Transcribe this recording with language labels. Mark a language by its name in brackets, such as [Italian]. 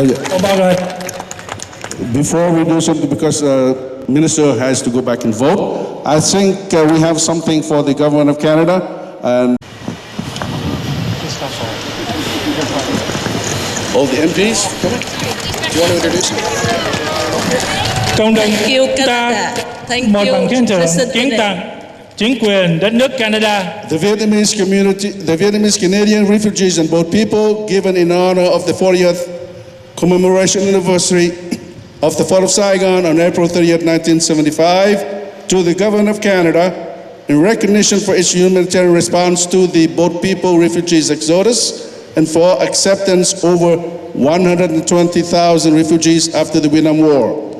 [English] Before we do something, because Minister has to go back and vote, I think we have something for the Government of Canada. And all the MPs, come on. Do you want to introduce me? [Vietnamese] Cộng đồng chúng ta một bằng khen thưởng kiến tặng chính quyền đất nước Canada. [English] The Vietnamese community, the Vietnamese Canadian refugees and boat people, given in honor of the 40th commemoration anniversary of the fall of Saigon on April 30th, 1975, to the Government of Canada in recognition for its humanitarian response to the boat people refugees exodus and for acceptance over 120,000 refugees after the Vietnam War.